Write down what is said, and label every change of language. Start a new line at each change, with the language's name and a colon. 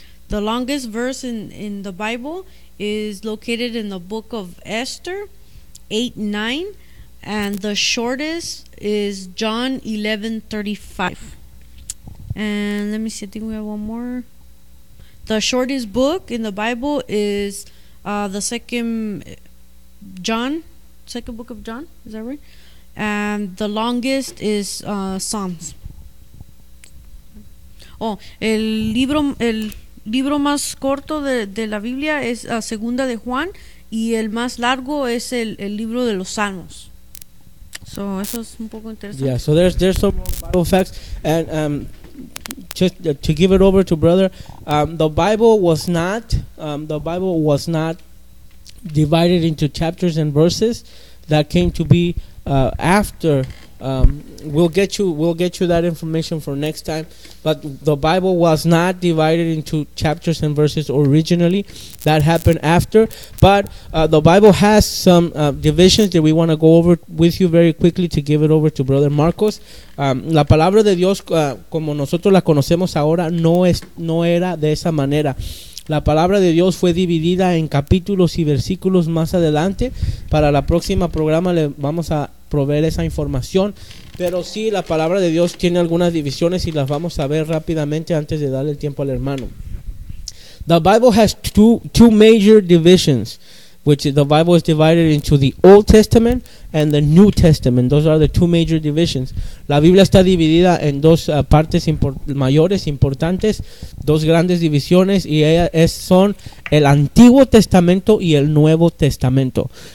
English: The longest verse in the Bible is located in the book of Esther 8:9, and the shortest is John 11:35. And let me see, I think we have one more. The shortest book in the Bible is the second book of John, is that right? And the longest is Psalms.
Spanish: Oh, el libro más corto de la Biblia es Segunda de Juan, y el más largo es el libro de los Salmos. So, eso es un poco interesante.
English: Yeah, so there's some Bible facts. And just to give it over to brother, the Bible was not divided into chapters and verses. That came to be after. We'll get you that information for next time. But the Bible was not divided into chapters and verses originally. That happened after. But the Bible has some divisions that we want to go over with you very quickly to give it over to Brother Marcos.
Spanish: La palabra de Dios, como nosotros la conocemos ahora, no era de esa manera. La palabra de Dios fue dividida en capítulos y versículos más adelante. Para la próxima programa le vamos a proveer esa información. Pero sí, la palabra de Dios tiene algunas divisiones y las vamos a ver rápidamente antes de darle el tiempo al hermano.
English: The Bible has two major divisions, which the Bible is divided into the Old Testament and the New Testament. Those are the two major divisions.
Spanish: La Biblia está dividida en dos partes importantes, dos grandes divisiones, y son el Antiguo Testamento y el Nuevo Testamento.